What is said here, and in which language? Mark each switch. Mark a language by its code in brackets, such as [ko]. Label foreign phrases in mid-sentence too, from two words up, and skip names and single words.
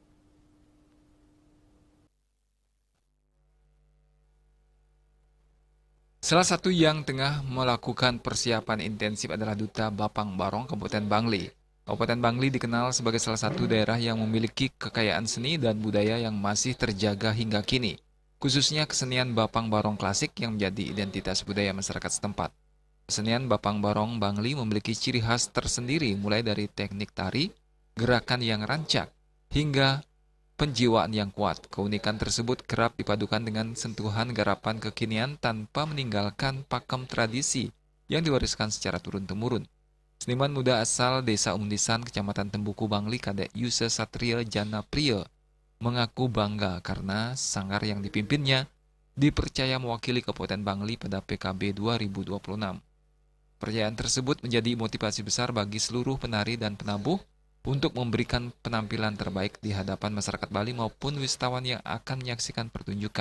[id] Salah satu yang tengah melakukan persiapan intensif adalah Duta Bapang Barong Kabupaten Bangli. Kabupaten Bangli dikenal sebagai salah satu daerah yang memiliki kekayaan seni dan budaya yang masih terjaga hingga kini, khususnya kesenian Bapang Barong klasik yang menjadi identitas budaya masyarakat setempat. Kesenian Bapang Barong Bangli memiliki ciri khas tersendiri mulai dari teknik tari, gerakan yang rancak, hingga penjiwaan yang kuat. Keunikan tersebut kerap dipadukan dengan sentuhan garapan kekinian tanpa meninggalkan pakem tradisi yang diwariskan secara turun-temurun. Seniman muda asal Desa Undisan, Kecamatan Tembuku, Bangli, Kadek Yuse Satria Jana Priya, mengaku bangga karena sanggar yang dipimpinnya dipercaya mewakili Kabupaten Bangli pada PKB 2026. Percayaan tersebut menjadi motivasi besar bagi seluruh penari dan penabuh untuk memberikan penampilan terbaik di hadapan masyarakat Bali maupun wisatawan yang akan menyaksikan pertunjukan.